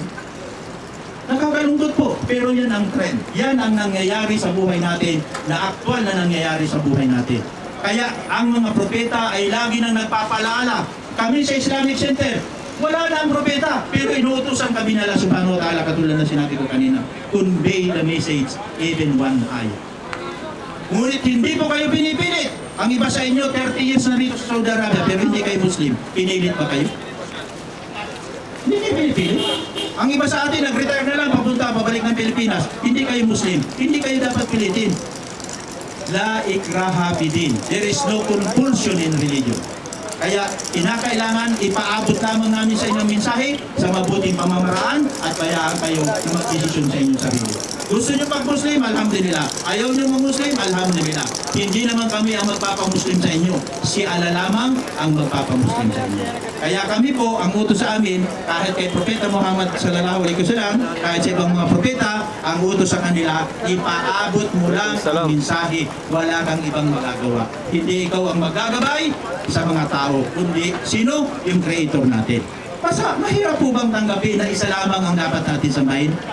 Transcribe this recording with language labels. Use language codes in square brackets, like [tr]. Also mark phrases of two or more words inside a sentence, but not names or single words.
[tl] Nakakalungkot po, pero yan ang trend. Yan ang nangyayari sa buhay natin, na aktual na nangyayari sa buhay natin. Kaya ang mga propeta ay lagi nang nagpapalaala. Kami sa Islamic Center, wala na ang propeta, pero inuutosan kami na [ar] الله سبحانه وتعالى, [tl] katulad na sinabi ko kanina, [en] convey the message even one eye. [tl] Ngunit hindi po kayo pinipilit. Ang iba sa inyo, 30 years na rito sa Saudi Arabia, pero hindi kayo Muslim. Pinilit ba kayo? Hindi kayo pinipilit. Ang iba sa atin, nag-retire na lang, papunta, pabalik ng Pilipinas. Hindi kayo Muslim. Hindi kayo dapat pilitin. [ar] لا إكراه في الدين. [en] There is no compulsion in religion. [tl] Kaya kinakailangan ipaabot lamang namin sa inyong mensahe sa mabuting pamamaraan at bayaan kayo mag-desisyon sa inyong sarili. Gusto nyo pag-Muslim? Alhamdulillah. Ayaw nyo mag-Muslim? Alhamdulillah. Hindi naman kami ang magpapamuslim sa inyo. Si Allah lamang ang magpapamuslim sa inyo. Kaya kami po, ang utos sa amin, kahit kay Propeta Muhammad [ar] صلى الله عليه وسلم, [tl] kahit sa ibang mga propeta, ang utos sa kanila, ipaabot mo lang ang mensahe. Wala kang ibang magagawa. Hindi ikaw ang magagabay sa mga tao, kundi sino? Yung Creator natin. Basta, mahirap po bang tanggapin na isa lamang ang dapat natin sambahin?